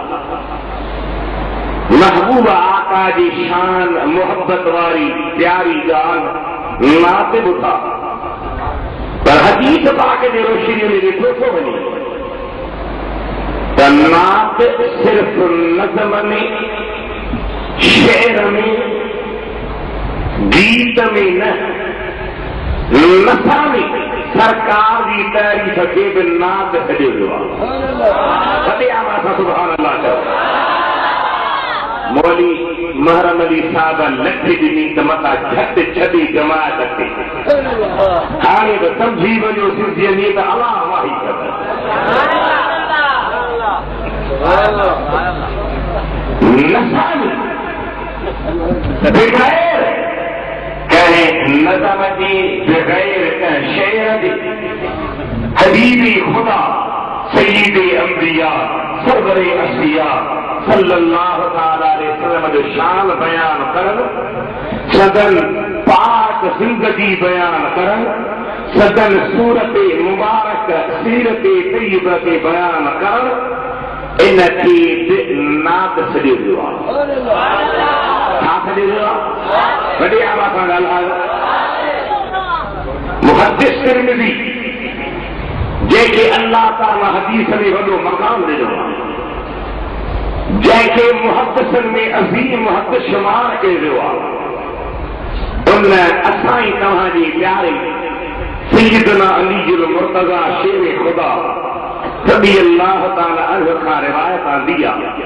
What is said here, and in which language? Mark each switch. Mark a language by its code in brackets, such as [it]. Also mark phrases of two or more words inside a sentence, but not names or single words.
[sd] महबूब आका जी शान मोहब्बत वारी प्यारी ॻाल्हि नात ॿुधा पर हदीस पाक जी रोशनी में ॾिठो थो वञे त नात सिर्फ़ नज़म में शेर में गीत में न नसा में सरकार की तारीफ़ खे बि नात सॼो वियो आहे [ar] سبحان الله [sd] चओ मौली महरम अली साहब लख ॾिनी त मथां झटि छॾी जमात खे हाणे त सम्झी वञो सिंधीअ में त अलाह वाही नसा में बग़ैर कंहिं नज़म जी बग़ैर कंहिं शेर जी हबीबी खुदा सय्यिदे अंबिया सरवरे असफिया [ar] صلى الله تعالى عليه وسلم [sd] जो शान बयान करन सदन पाक जिंदगी बयान करन सदन सूरत मुबारक सीरत तय्यबा के बयान करन इनखे नात सॼो वियो आहे छा सॼो वियो आहे वॾे आवाज़ सां ॻाल्हायो मुहद्दिस तिरमिज़ी जंहिंखे अल्लाह ताला हदीस में वॾो मक़ाम ॾिनो आहे जंहिंखे मुहद्दिसनि में अज़ीम मुहद्दिस शुमार कयो वियो आहे उन असां ई तव्हांजी प्यारे सय्यदना अली जुल मुर्तज़ा शेर खुदा [ar] رضي الله تعالى عنه [sd] खां रिवायत आंदी आहे